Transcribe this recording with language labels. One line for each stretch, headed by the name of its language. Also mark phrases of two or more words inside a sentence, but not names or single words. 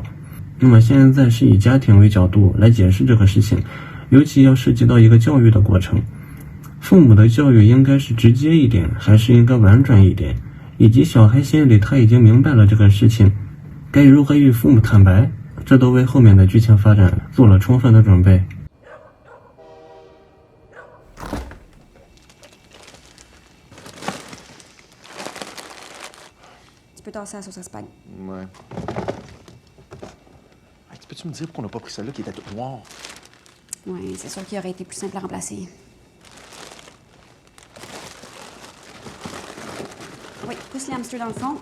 Chinese: 那么现在是以家庭为角度来解释这个事情，尤其要涉及到一个教育的过程，父母的教育应该是直接一点，还是应该婉转一点，以及小孩心里他已经明白了这个事情，该如何与父母坦白，这都为后面的剧情发展做了充分的准备。
French: Tu peux tasser la sauce Espagne. Ouais. Hey, peux-tu me dire pourquoi on n'a pas pris celle-là qui était toute noire? Oui, c'est sûr qu'il aurait été plus simple à remplacer. Oui, pousse les hamsters dans le fond.